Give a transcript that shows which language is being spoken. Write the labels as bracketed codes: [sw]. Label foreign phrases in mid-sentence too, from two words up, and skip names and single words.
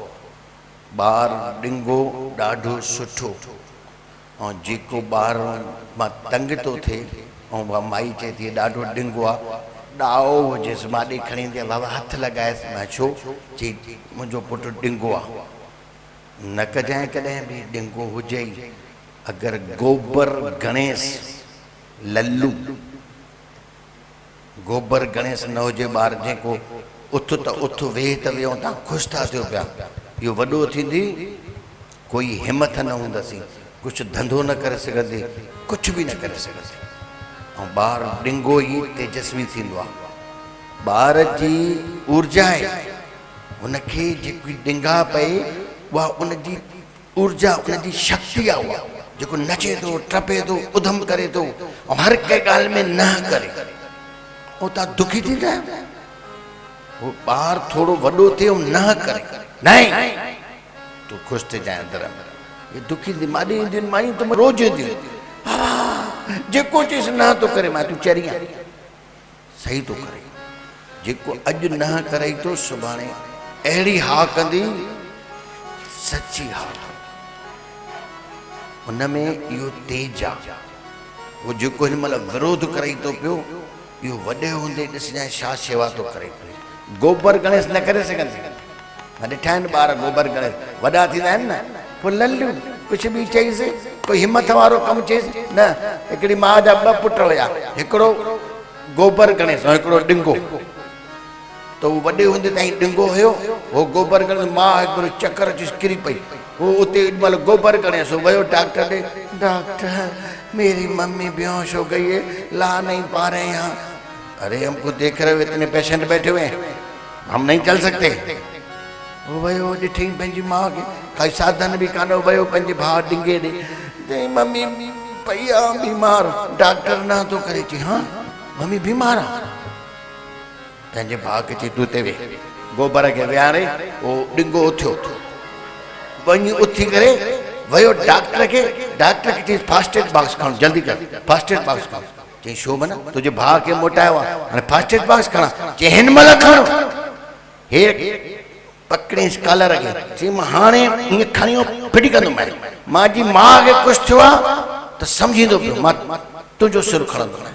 [sd] ॿारु ॾिंगो ॾाढो सुठो, ऐं जेको ॿारु मां तंग थो थिए ऐं माई चए थी ॾाढो ॾिंगो आहे, ॾाओ हुजेसि, माॾे खणी ईंदी आहे, बाबा हथु लॻाएसि। मां छो? चई मुंहिंजो पुटु ॾिंगो आहे। न कजांइ कॾहिं बि ॾिंगो हुजे ई। अगरि गोबर गणेश लल्लू गोबर गणेश न हुजे ॿार जेको उथ त उथ, वेह त वेह, तव्हां ख़ुशि था थियो पिया, इहो वॾो थींदी कोई हिमत न हूंदसि, कुझु धंधो न करे सघंदी, कुझु बि न करे सघंदी। ऐं ॿारु ॾिंगो ई तेजस्वी थींदो आहे। ॿार जी ऊर्जा आहे, हुनखे जेकी ॾिंगा पए उहा उनजी ऊर्जा, उनजी शक्ति आहे, उहा जेको नचे थो, टपे थो, उधम करे थो, ऐं हर कंहिं ॻाल्हि में न करे, ऐं तव्हां दुखी थींदा आहियो। वो ॿारु थोरो वॾो थिए न करे, न तूं ख़ुशि थी जाए अंदर में, ये दुखी थी माॾे ईंदियूं मायूं त रोज़ ईंदियूं, जेको चईसि न थो करे, मां तूं चरी आहीं, सही थो करे। जेको अॼु न करे थो सुभाणे अहिड़ी हा कंदी, सची हा, उन में इहो तेज आहे। वो जेको हिन महिल विरोध करे थो पियो, इहो वॾे हूंदे ॾिसजांइ छा शेवा थो करे पियो। गोबर गणेश न करे सघंदी, मां ॾिठा आहिनि ॿार गोबर गणेश वॾा थींदा आहिनि न, पोइ लल्लू कुझु बि चईसि, कोई हिमत वारो कमु चईसि न। हिकिड़ी माउ जा ॿ पुट हुया, हिकिड़ो गोबर गणेश ऐं हिकिड़ो ॾिंगो, त उहो वॾे हूंदे ताईं ॾिंगो हुयो, हो गोबर गणेश, मां हिकिड़ो चकर अची किरी पई, वो उते महिल गोबर गणेश वियो डॉक्टर ॾे, [hi] डॉक्टर मेरी मम्मी बेहोश हो गई है, ला नहीं पा रहे हैं। अरे हमको देख रहे हो इतने पेशेंट बैठे हुए हैं, हम नहीं चल सकते। [sd] वो वियो ॾिठी पंहिंजी माउ खे, काई साधन बि कान, वियो पंहिंजे भाउ ॾिंगे ॾे, चई मम्मी पई आहे बीमार, डॉक्टर न थो करे। चई हाँ मम्मी बीमार आहे। पंहिंजे भाउ खे चई तूं हिते वेह, गोबर खे विहारे उहो ॾिंगो उथियो, वञी उथी करे वियो डॉक्टर खे चई [en] first aid box [sd] खण, जल्दी कर [en] first aid box [sd] खण। चई छो माना तुंहिंजे भाउ खे मोटायो आहे, हाणे [en] first aid box [sd] खणा? चई हिन महिल खण, हे पकड़ेसि कॉलर खे, चई मां हाणे हीअं खणी फिटी कंदुमि, मां जी माउ खे कुझु थियो आहे त सम्झींदो पियो, मां तुंहिंजो सिर खणंदुमि।